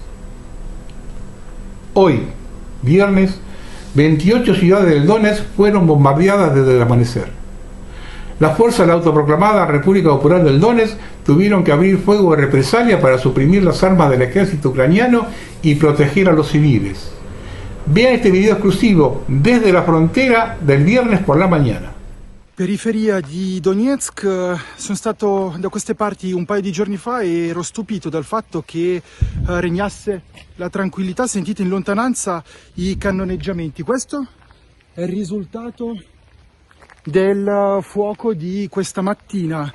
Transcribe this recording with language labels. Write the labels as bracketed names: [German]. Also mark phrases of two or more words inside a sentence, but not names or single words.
[Spanish] Hoy, viernes, 28 ciudades del Donetsk fueron bombardeadas desde el amanecer. Las fuerzas de la autoproclamada República Popular del Donetsk tuvieron que abrir fuego de represalia para suprimir las armas del ejército ucraniano y proteger a los civiles. Vean este video exclusivo desde la frontera del viernes por la mañana. [Italian] Periferia di Donetsk, sono stato da queste parti un paio di giorni fa e ero stupito dal fatto che regnasse la tranquillità, sentite in lontananza i cannoneggiamenti. Questo è il risultato del fuoco di questa mattina.